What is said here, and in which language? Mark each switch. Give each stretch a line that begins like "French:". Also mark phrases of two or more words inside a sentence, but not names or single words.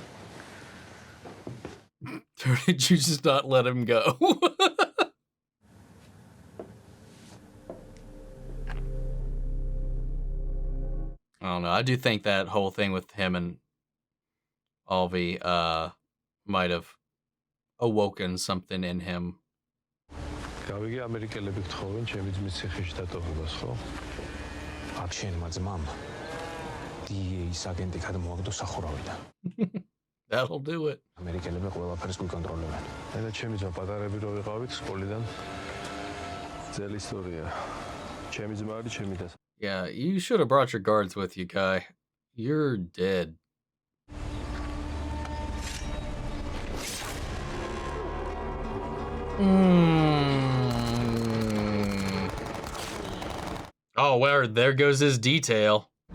English: Did you just not let him go? I don't know. I do think that whole thing with him and Alvi might have awoken something in him.
Georgian: გავიგე ამერიკელები გთხოვენ ჩემი ძმის ციხეში დატოვებას, ხო? აქ შენმა ძმამ DEA-ის აგენტი გადმოაგდო სახურავიდან.
English: That'll do it.
Georgian: ამერიკელები ყველაფერს გვიკონტროლებენ. და ჩემი ძმა პატარები რო ვიყავით სკოლიდან ძელი ისტორია. ჩემი ძმა არის ჩემი და
English: Yeah, you should have brought your guards with you, Kai. You're dead. Oh, well, there goes his detail.